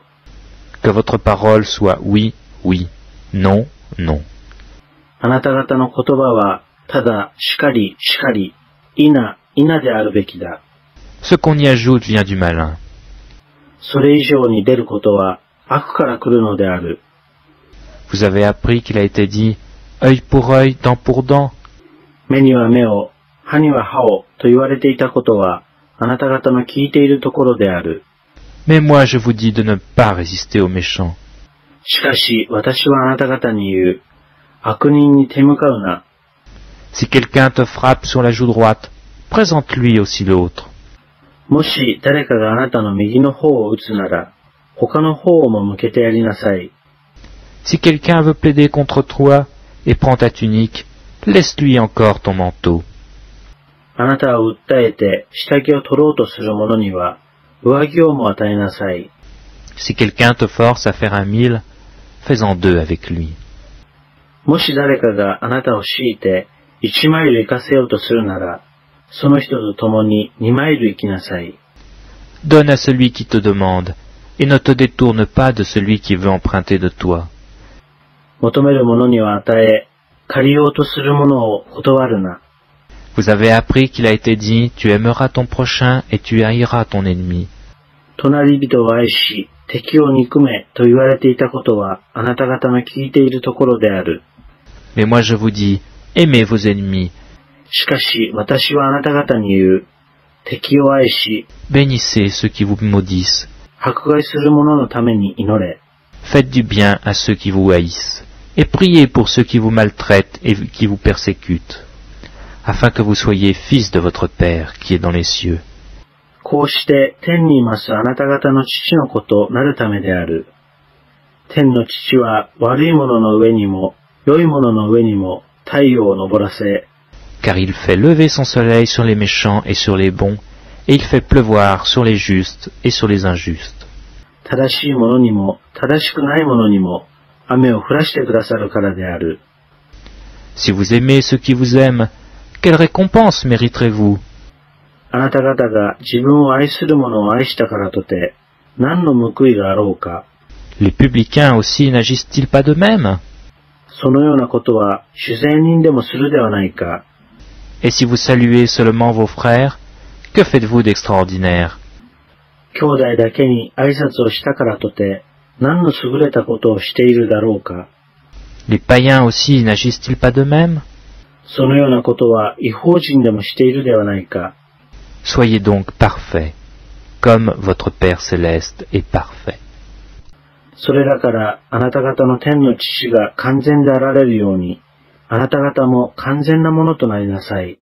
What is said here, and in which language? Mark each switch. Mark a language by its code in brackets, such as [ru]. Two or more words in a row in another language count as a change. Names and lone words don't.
[fr] Que votre parole soit oui, oui, non, non. [ja] あなた方の言葉は、ただ、しかり、しかり、いな、いなであるべきだ。 [fr] Ce qu'on y ajoute vient du malin. [ja] それ以上に出ることは、悪から来るのである。 [fr] Vous avez appris qu'il a été dit « œil pour œil, dent pour dent ». [ja] 目には目を、歯には歯を、と言われていたことは、あなた方の聞いているところである。 [fr] Mais moi je vous dis de ne pas résister aux méchants. [ja] しかし、私はあなた方に言う。悪人に手向かうな。 [fr] Si quelqu'un te frappe sur la joue droite, présente-lui aussi l'autre. [ja] もし誰かがあなたの右の方を打つなら、他の方をも向けてやりなさい。 [fr] Si quelqu'un veut plaider contre toi et prend ta tunique, laisse-lui encore ton manteau. [ja] あなたを訴えて下着を取ろうとする者には、上着をも与えなさい。 [fr] Si quelqu'un te force à faire 1 000, fais-en 2 avec lui. [ja] もし誰かがあなたを強いて1マイル行かせようとするなら、その人と共に2マイル行きなさい。 [fr] Donne à celui qui te demande, et ne te détourne pas de celui qui veut emprunter de toi. [ja] 求める者には与え、借りようとする者を断るな。 [fr] Vous avez appris qu'il a été dit, tu aimeras ton prochain et tu haïras ton ennemi. [ja] 隣人を愛し、敵を憎めと言われていたことは、あなた方の聞いているところである。 [fr] Mais moi je vous dis, aimez vos ennemis, [ja] しかし、私はあなた方に言う。敵を愛し、 [fr] bénissez ceux qui vous maudissent, [ja] 迫害する者のために祈れ。 [fr] faites du bien à ceux qui vous haïssent, et priez pour ceux qui vous maltraitent et qui vous persécutent, afin que vous soyez fils de votre Père qui est dans les cieux. [ja] こうして天にいますあなた方の父の子となるためである。天の父は悪い者の上にも、良い者の上にも太陽を昇らせ、 [fr] Car il fait lever son soleil sur les méchants et sur les bons, et il fait pleuvoir sur les justes et sur les injustes. [ja] 正しい者にも正しくない者にも雨を降らしてくださるからである。 [fr] Si vous aimez ceux qui vous aiment, quelle récompense mériterez-vous? [ja] あなた方が自分を愛する者を愛したからとて、何の報いがあろうか。 [fr] Les publicains aussi n'agissent-ils pas de même? [ja] そのようなことは主税人でもするではないか。 [fr] Et si vous saluez seulement vos frères, que faites-vous d'extraordinaire? [ja] 兄弟だけに挨拶をしたからとて、何の優れたことをしているだろうか。 [fr] Les païens aussi n'agissent-ils pas de même? [ja] そのようなことは異邦人でもしているではないか。 [fr] Soyez donc parfaits, comme votre Père céleste est parfait. [ja] それらからあなた方の天の父が完全であられるように、あなた方も完全なものとなりなさい。